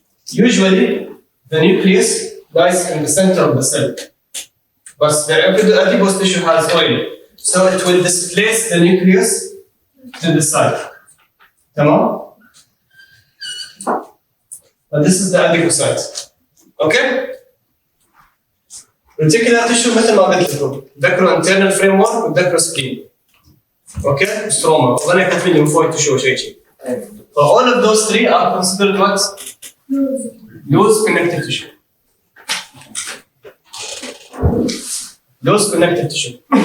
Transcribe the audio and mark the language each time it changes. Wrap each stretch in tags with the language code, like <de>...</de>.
<en>Usually, the nucleus lies in the center of the cell. But the adipose tissue has oil. So it will displace the nucleus to the side. Tamam? But this is the adipocyte. Okay?</en> <ar>reticular tissue مثل ما قلت لكم ذكروا internal framework وذكروا skin. اوكي؟ ستروما وظني كاتبين lymphoid tissue وشيء.</ar> <en>So all of those three are considered what? Loose connective tissue. Loose connective tissue.</en>